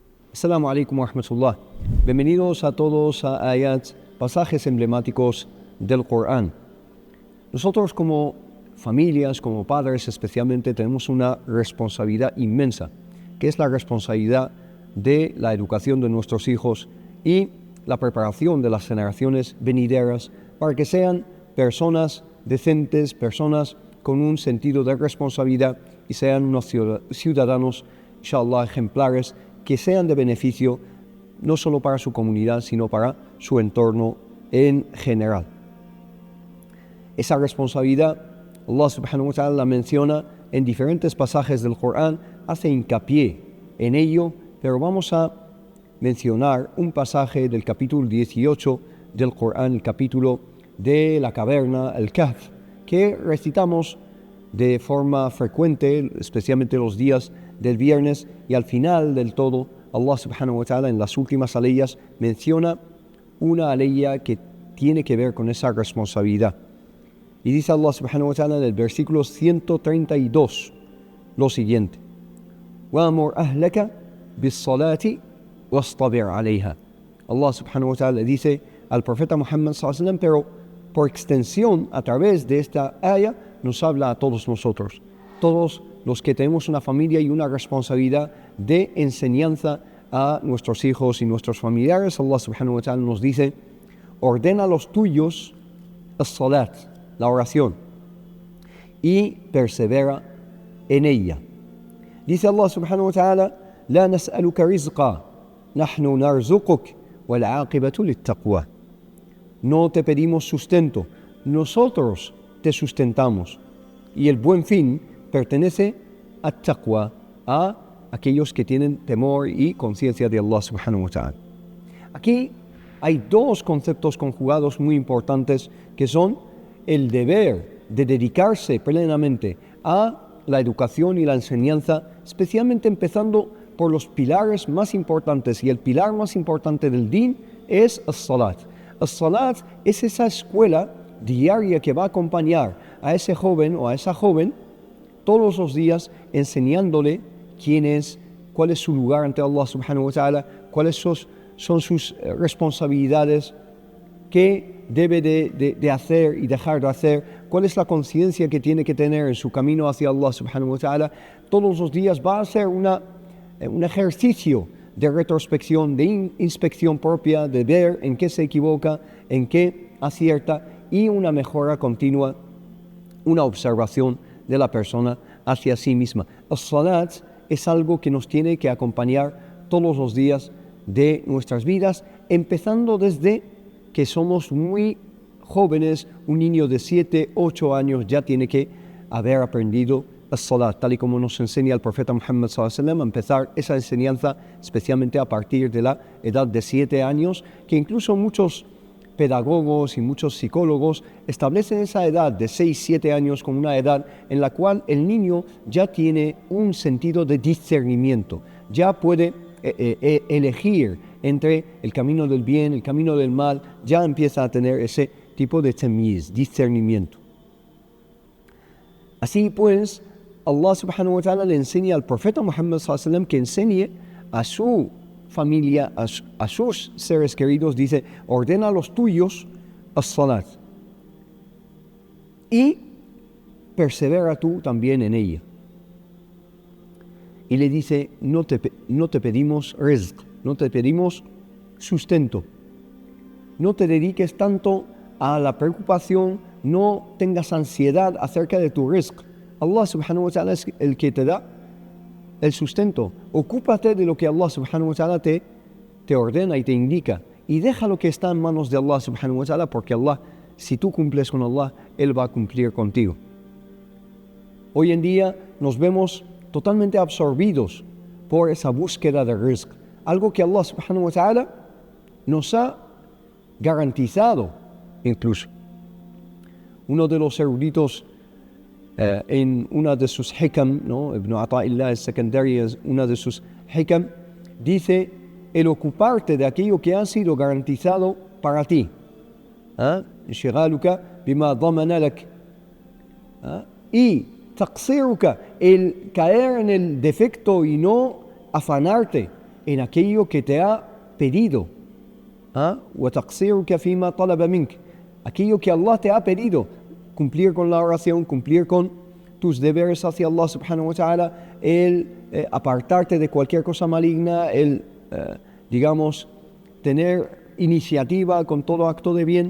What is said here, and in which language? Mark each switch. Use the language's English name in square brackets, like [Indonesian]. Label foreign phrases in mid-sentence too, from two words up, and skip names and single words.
[Arabic] السلام عليكم ورحمة الله. [Spanish] Bienvenidos a todos a ayats, pasajes emblemáticos del Corán. Nosotros como familias, como padres especialmente, tenemos una responsabilidad inmensa, que es la responsabilidad de la educación de nuestros hijos y la preparación de las generaciones venideras para que sean personas decentes, personas con un sentido de responsabilidad y sean unos ciudadanos, inshallah, ejemplares, que sean de beneficio no solo para su comunidad, sino para su entorno en general. Esa responsabilidad, [Arabic] الله سبحانه وتعالى [Spanish] la menciona en diferentes pasajes del Corán, hace hincapié en ello, pero vamos a mencionar un pasaje del capítulo 18 del Corán, el capítulo de la caverna, el Kahf, que recitamos de forma frecuente, especialmente los días del viernes, y al final del todo, [Arabic] الله سبحانه وتعالى [Spanish] en las últimas aleyas menciona una aleya que tiene que ver con esa responsabilidad. Y dice [Arabic] الله سبحانه وتعالى [Spanish] en el versículo 132 lo siguiente: [Arabic] وَأَمُرْ أَهْلَكَ بِالصَّلَاةِ وَاصْطَبِرْ عَلَيْهَا. الله سبحانه وتعالى [Spanish] le dice al profeta Muhammad [Arabic] صلى الله عليه وسلم, [Spanish] pero por extensión, a través de esta aya, nos habla a todos nosotros, todos los que tenemos una familia y una responsabilidad de enseñanza a nuestros hijos y nuestros familiares. [Arabic] الله سبحانه وتعالى [Spanish] nos dice: ordena a los tuyos as-salat, la oración, y persevera en ella. [Arabic] Dice الله سبحانه وتعالى لا نسألك رزقا نحن نرزقك والعاقبة للتقوى. [Spanish] No te pedimos sustento, nosotros te sustentamos, y el buen fin pertenece a taqwa, a aquellos que tienen temor y conciencia de [Arabic] الله سبحانه وتعالى. [Spanish] Aquí hay dos conceptos conjugados muy importantes, que son el deber de dedicarse plenamente a la educación y la enseñanza, especialmente empezando por los pilares más importantes, y el pilar más importante del din es as-salat. As-salat es esa escuela diaria que va a acompañar a ese joven o a esa joven todos los días, enseñándole quién es, cuál es su lugar ante [Arabic] الله سبحانه وتعالى, [Spanish] cuáles son sus responsabilidades, qué debe de hacer y dejar de hacer, cuál es la conciencia que tiene que tener en su camino hacia [Arabic] الله سبحانه وتعالى. [Spanish] Todos los días va a ser un ejercicio de retrospección, de inspección propia, de ver en qué se equivoca, en qué acierta, y una mejora continua, una observación de la persona hacia sí misma. As-salat es algo que nos tiene que acompañar todos los días de nuestras vidas, empezando desde que somos muy jóvenes. Un niño de 7, 8 años ya tiene que haber aprendido as-salat, tal y como nos enseña el profeta Muhammad sallallahu [Arabic] عليه وسلم, [Spanish] a empezar esa enseñanza especialmente a partir de la edad de 7 años, que incluso muchos pedagogos y muchos psicólogos establecen esa edad de 6-7 años como una edad en la cual el niño ya tiene un sentido de discernimiento, ya puede elegir entre el camino del bien, el camino del mal, ya empieza a tener ese tipo de tamiz, discernimiento. Así pues, [Arabic] الله سبحانه وتعالى [Spanish] le enseña al profeta Muhammad [Arabic] صلى الله عليه وسلم [Spanish] que enseñe a su familia, a sus seres queridos, dice: ordena a los tuyos as-salat y persevera tú también en ella. Y le dice: no te pedimos rizq, no te pedimos sustento, no te dediques tanto a la preocupación, no tengas ansiedad acerca de tu rizq. [Arabic] الله سبحانه وتعالى [Spanish] es el que te da el sustento. Ocúpate de lo que [Arabic] الله سبحانه وتعالى [Spanish] te ordena y te indica, y deja lo que está en manos de [Arabic] الله سبحانه وتعالى, [Spanish] porque Allah, si tú cumples con Allah, Él va a cumplir contigo. Hoy en día nos vemos totalmente absorbidos por esa búsqueda de rizq, algo que [Arabic] الله سبحانه وتعالى [Spanish] nos ha garantizado incluso. Uno de los eruditos en una de sus hikam, ¿no? Ibn Ata'illah al-Sakandari, una de sus hikam, dice: el ocuparte de aquello que ha sido garantizado para ti, [Arabic] انشغالك بما ضمن لك, [Spanish] y taqsiruka, el caer en el defecto y no afanarte en aquello que te ha pedido. [Arabic] وَتَقْصِيرُكَ فِي مَا طَلَبَ مِنْكَ. [Spanish] Aquello que Allah te ha pedido, cumplir con la oración, cumplir con tus deberes hacia [Arabic] الله سبحانه وتعالى, [Spanish] el apartarte de cualquier cosa maligna, el, tener iniciativa con todo acto de bien.